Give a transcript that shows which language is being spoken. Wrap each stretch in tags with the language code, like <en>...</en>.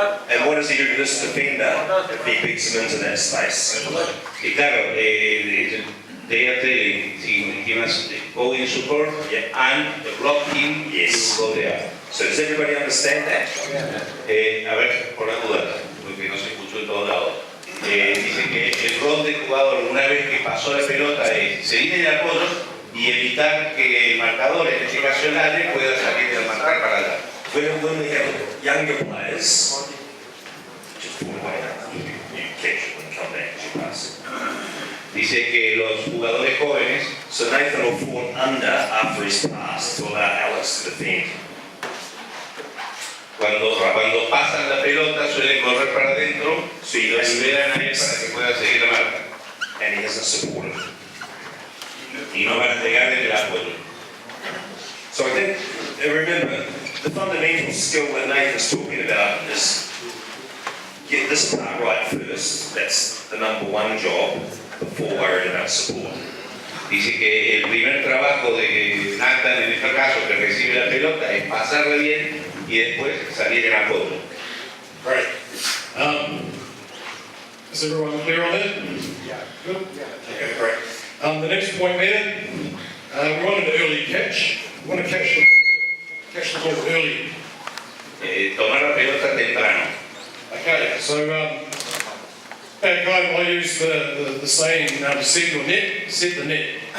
<en>And what does he do to this defender if he beats him into that space?</en> <es>Y claro,</es> <en>they have he must go in support and block him Yes. to go there. So does everybody understand that?</en> <es>A ver, por la duda, porque no se escuchó en todos lados. Dice que el rol del jugador una vez que pasó la pelota es seguir en el apoyo y evitar que el marcador, en este caso el Ale, pueda salir del marcar para allá.</es> <en>When we have younger players, just pull away, you catch it and come back as you pass.</en> <es>Dice que los jugadores jóvenes,</es> <en>So Nathan will fall under after his pass to allow Alex to defend.</en> <es>Cuando pasan la pelota suelen correr para adentro y lo liberan a él para que pueda seguir la marca.</es> <en>And he hasn't supported.</en> <es>Y no van a entregarle el apoyo.</es> <en>So I think, remember, the fundamental skill that Nathan's talking about is get this part right first. That's the number one job before worrying about support.</en> <es>Dice que el primer trabajo de Nathan en este caso que recibe la pelota es pasarla bien y después salir en apoyo.</es> <en>Great. Is everyone clear on that? Yeah. Good? Okay, great. The next point there, we want an early catch. We want to catch the ball early.</en> <es>Tomar la pelota temprano.</es> <en>Okay, so back home I use the saying, set your net, set the net.</en>